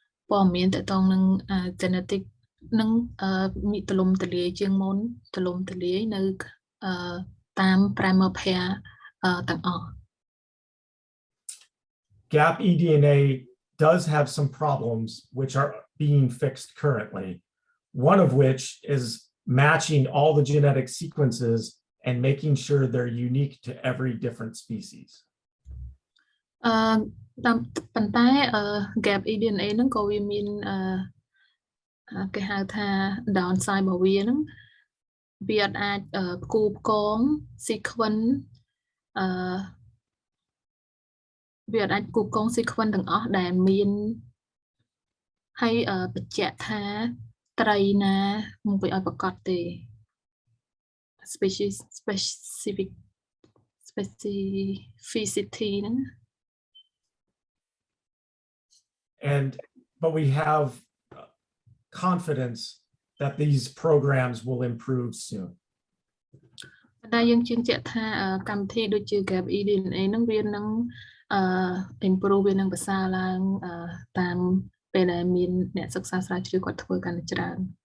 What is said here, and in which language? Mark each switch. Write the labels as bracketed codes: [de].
[km] ព័ត៌មានតាក់ទងនឹង genetic នឹងមានទលំទលាយជាងមុនទលំទលាយនៅតាម primer pair ទាំងអស់ [en] Gap eDNA does have some problems which are being fixed currently, one of which is matching all the genetic sequences and making sure they're unique to every different species. [km] ប៉ុន្តែ gap eDNA ហ្នឹងក៏វាមានគេហៅថា downside របស់វាហ្នឹងវាអត់អាចគូផ្គង sequence វាអត់អាចគូផ្គង sequence ទាំងអស់ដែលមានហើយបញ្ជាក់ថាត្រីណាមកឲ្យប្រកាសទេ specificity ហ្នឹង [en] But we have confidence that these programs will improve soon. [km] តែយើងជឿជាក់ថាកម្មវិធីដូចជា gap eDNA ហ្នឹងវានឹងimprove វានឹងប្រសើរឡើងតាមពេលដែលមានអ្នកសិក្សាស្រាវជ្រាវគាត់ធ្វើកាន់តែច្រើន